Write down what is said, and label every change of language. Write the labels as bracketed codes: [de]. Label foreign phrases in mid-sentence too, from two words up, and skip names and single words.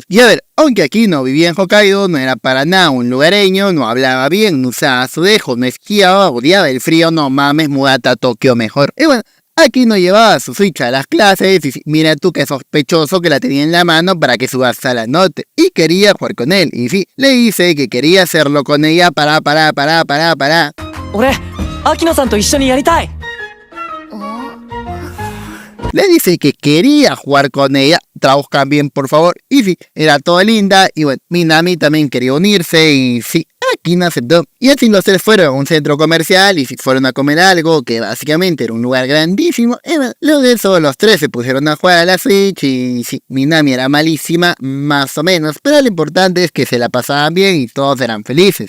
[es] Y a ver, aunque Aquino vivía en Hokkaido, no era para nada un lugareño, no hablaba bien, no usaba azulejo, no esquiaba, odiaba el frío, no mames, mudate a Tokio mejor. Y bueno, Aquino llevaba su Switch a las clases y mira tú qué sospechoso que la tenía en la mano para que Tsubasa la note. Y quería jugar con él. Y sí, le dice que quería hacerlo con ella para. [ja] 俺、秋野さんと一緒にやりたい。 [es] Le dice que quería jugar con ella, traduzcan bien por favor, y sí, era toda linda, y bueno, Minami también quería unirse, y sí, Aquino aceptó. Y así los tres fueron a un centro comercial, y sí, fueron a comer algo, que básicamente era un lugar grandísimo, y bueno, luego de eso los tres se pusieron a jugar a la Switch, y sí, Minami era malísima, más o menos, pero lo importante es que se la pasaban bien y todos eran felices.